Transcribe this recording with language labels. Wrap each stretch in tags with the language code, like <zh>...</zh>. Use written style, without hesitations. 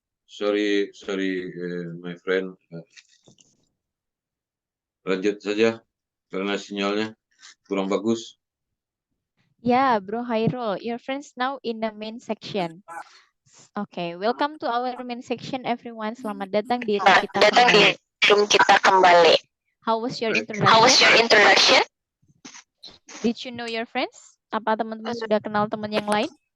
<en>Sorry, my friend.</en> <id>Lanjut saja karena sinyalnya kurang bagus.</id> <en>Yeah, Bro Hairul, your friends now in the main section. Okay, welcome to our main section, everyone.</en> <id>Selamat datang di room kita kembali.</id> <en>How was your introduction? Did you know your friends?</en> <id>Apa teman-teman sudah kenal teman yang lain?</id>